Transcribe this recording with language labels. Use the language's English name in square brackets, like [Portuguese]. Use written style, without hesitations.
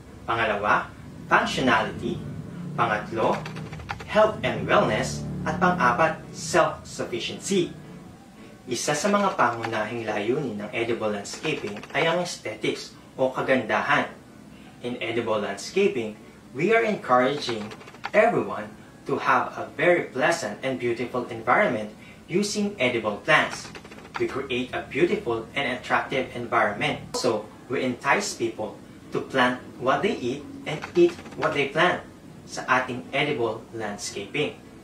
[Filipino] Pangalawa, functionality. Pangatlo, health and wellness. At pang-4, self-sufficiency. Isa sa mga pangunahing layunin ng edible landscaping ay ang aesthetics o kagandahan. [English] In edible landscaping, we are encouraging everyone to have a very pleasant and beautiful environment using edible plants. We create a beautiful and attractive environment. Also, we entice people to plant what they eat and eat what they plant [Filipino] sa ating [English] edible landscaping.